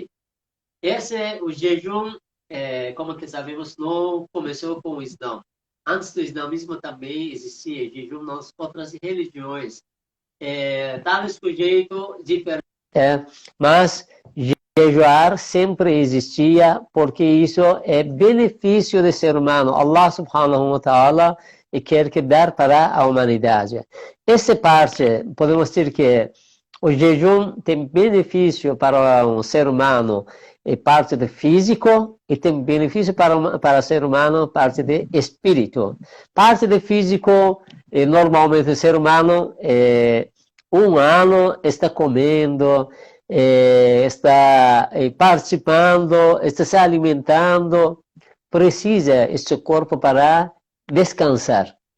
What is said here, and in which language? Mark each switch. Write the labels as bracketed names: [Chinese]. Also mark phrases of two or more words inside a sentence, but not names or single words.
[Portuguese] Esse é o jejum, como que sabemos, não começou com o Islã. Antes do islamismo também existia jejum nas outras religiões. Talvez com jeito diferente. Mas jejuar sempre existia, porque isso é benefício do ser humano. Allah [Arabic] سبحانه وتعالى [Portuguese] quer que dar para a humanidade. Essa parte, podemos dizer que o jejum tem benefício para o ser humano, parte do físico, e tem benefício para o ser humano, parte do espírito. Parte do físico, normalmente o ser humano, um ano está comendo, está participando, está se alimentando, precisa este corpo para descansar.